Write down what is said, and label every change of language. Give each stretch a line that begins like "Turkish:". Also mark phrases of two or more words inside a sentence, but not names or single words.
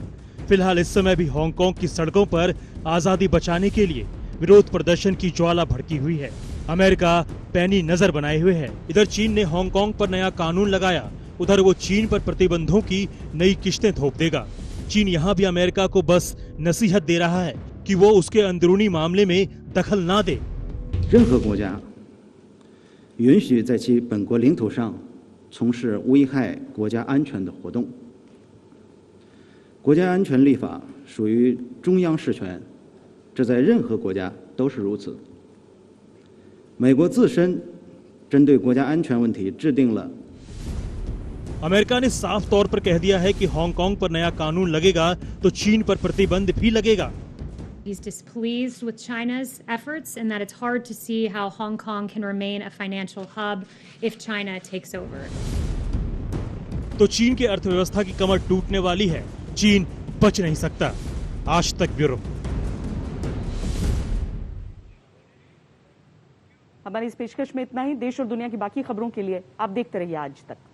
Hindi: फिलहाल इस समय भी हांगकांग की सड़कों पर आजादी बचाने के लिए विरोध प्रदर्शन की ज्वाला भड़की हुई है। अमेरिका पैनी नजर बनाए हुए है। इधर चीन ने हांगकांग पर नया कानून लगाया, उधर वो चीन पर प्रतिबंधों की नई किश्तें थोप देगा। चीन यहाँ भी अमेरिका को बस नसीहत दे रहा है कि वो उसके अंदरूनी मामले में दखल ना दे।
Chinese: 任何国家允许在其本国领土上从事危害国家安全的活动。国家安全立法属于中央事权，这在任何国家都是如此。美国自身针对国家安全问题制定了
Hindi: अमेरिका ने साफ तौर पर कह दिया है कि हांगकांग पर नया कानून लगेगा तो चीन पर प्रतिबंध भी लगेगा।
English: He's displeased with China's efforts and that it's hard to see how Hong Kong can remain a financial hub if China takes over.
Hindi: तो चीन की अर्थव्यवस्था की कमर टूटने वाली है। चीन बच नहीं सकता। आज तक ब्यूरो। हमारी इस पेशकश में इतना ही। देश और दुनिया की बाकी खबरों के लिए आप देखते रहिए आज तक।